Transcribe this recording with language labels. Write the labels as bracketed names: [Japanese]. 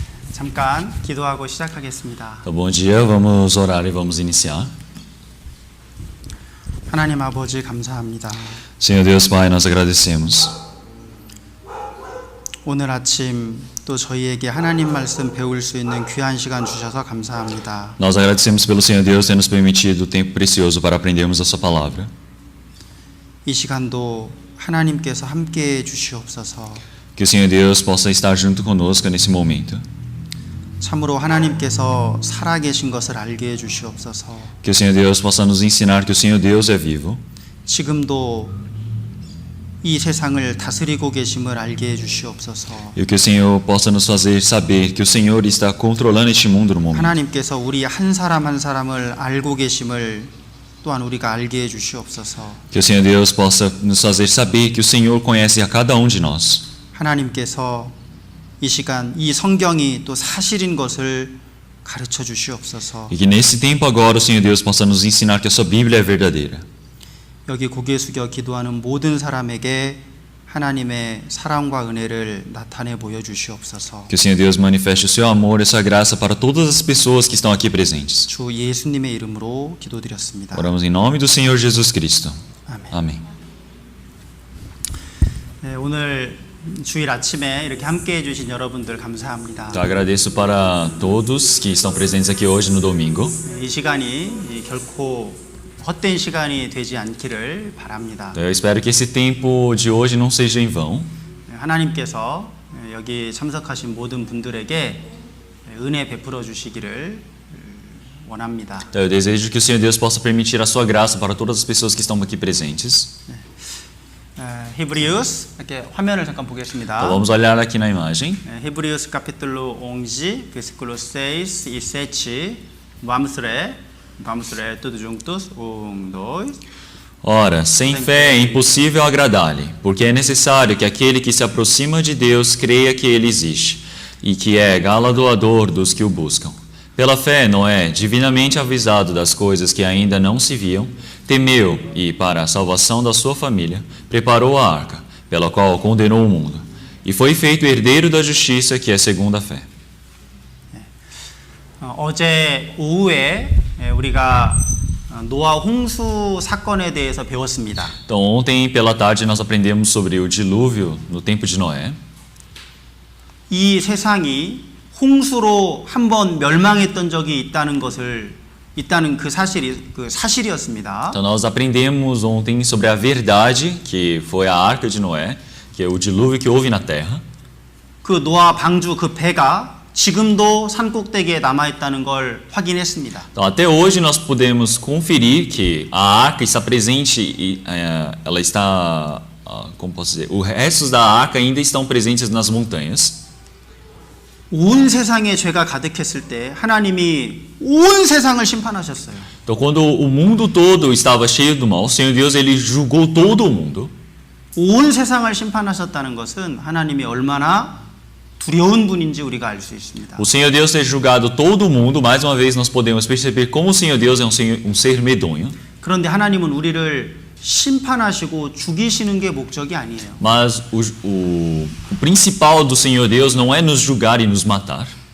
[Korean] 잠깐 기도하고 시작하겠습니다. [Portuguese] Bom dia, vamos orar e vamos iniciar. [Korean] 하나님 아버지 감사합니다. [Portuguese] Senhor Deus Pai, nós agradecemos. [Korean] 오늘 아침 또 저희에게 하나님 말씀 배울 수 있는 귀한 시간 주셔서 감사합니다. [Portuguese] Nós agradecemos pelo Senhor Deus ter nos permitido o tempo precioso para aprendermos a sua palavra. [Korean] 이 시간도 하나님께서 함께해 주시옵소서. [Portuguese] Que o Senhor Deus possa estar junto conosco nesse momento. [Korean] 참으로 하나님께서 살아계신 것을 알게 해 주시옵소서. [Portuguese] Que o Senhor Deus possa nos ensinar que o Senhor Deus é vivo. [Korean] 지금도 이 세상을 다스리고 계심을 알게 해 주시옵소서. [Portuguese] E que o Senhor possa nos fazer saber que o Senhor está controlando este mundo no momento. [Korean] 하나님께서 우리 한 사람 한 사람을 알고 계심을 또한 우리가 알게 해 주시옵소서. [Portuguese] Que o Senhor Deus possa nos fazer saber que o Senhor conhece a cada um de nós. [Korean] 하나님께서 이 시간 이 성경이 또 사실인 것을 가르쳐 주시옵소서. [Portuguese] E que nesse tempo agora o Senhor Deus possa nos ensinar que a sua Bíblia é verdadeira. [Korean] 여기 고개 숙여 기도하는 모든 사람에게 하나님의 사랑과 은혜를 나타내 보여 주시옵소서. [Portuguese] Que o Senhor Deus manifeste o seu amor e a sua graça para todas as pessoas que estão aqui presentes. [Korean] 주 예수님의 이름으로 기도드렸습니다. [Portuguese] Oramos em nome do Senhor Jesus Cristo. [Korean] 아멘. [Portuguese] Amém. [Korean] 네, 오늘 주일 아침에 이렇게 함께 해주신 여러분들 감사합니다. [Portuguese] Então, agradeço para todos que estão presentes aqui hoje no domingo. [Korean] 이 시간이 결코 헛된 시간이 되지 않기를 바랍니다. [Portuguese] Então, eu espero que esse tempo de hoje não seja em vão. [Korean] 하나님께서 여기 참석하신 모든 분들에게 은혜 베풀어 주시기를 원합니다. [Portuguese] Então, eu desejo que o Senhor Deus possa permitir a sua graça para todas as pessoas que estão aqui presentes. [Korean] 히브리우스 이렇게 화면을 잠깐 보겠습니다. [Portuguese] Então, vamos olhar aqui na imagem. 히브리우스 capítulo 11, versículo 6 e 7. Vamos ler tudo juntos. 1, 2. Ora, sem fé é impossível agradar-lhe, porque é necessário que aquele que se aproxima de Deus creia que ele existe e que é galardoador dos que o buscam. Pela fé, Noé, divinamente avisado das coisas que ainda não se viam, temeu e, para a salvação da sua família, preparou a arca, pela qual condenou o mundo, e foi feito herdeiro da justiça que é segundo a fé. [Korean] 어제 오후에 우리가 노아 홍수 사건에 대해서 배웠습니다. [Portuguese] Então, ontem pela tarde nós aprendemos sobre o dilúvio no tempo de Noé. [Korean] 이 세상이 홍수로 한번 멸망했던 적이 있다는 그 사실이었습니다. [Portuguese] Então nós aprendemos ontem sobre a verdade que foi a arca de Noé, que é o dilúvio que houve na terra. [Korean] 그 노아 방주 그 배가 지금도 산 꼭대기에 남아 있다는 걸 확인했습니다. [Portuguese] Então até hoje nós podemos conferir que a arca está presente e ela está, como posso dizer, os restos da arca ainda estão presentes nas montanhas. [Korean] 온 세상에 죄가 가득했을 때 하나님이 온 세상을 심판하셨어요. [Portuguese] Então quando o mundo todo estava cheio do mal, o Senhor Deus ele julgou todo o mundo. [Korean] 온 세상을 심판하셨다는 것은 하나님이 얼마나 두려운 분인지 우리가 알 수 있습니다. [Portuguese] O Senhor Deus ter julgado todo o mundo, mais uma vez nós podemos perceber como o Senhor Deus é um ser medonho. [Korean] 그런데 하나님은 우리를 심판하시고 죽이시는 게 목적이 아니에요. [Portuguese] Mas o principal do Senhor Deus não é nos julgar e nos matar.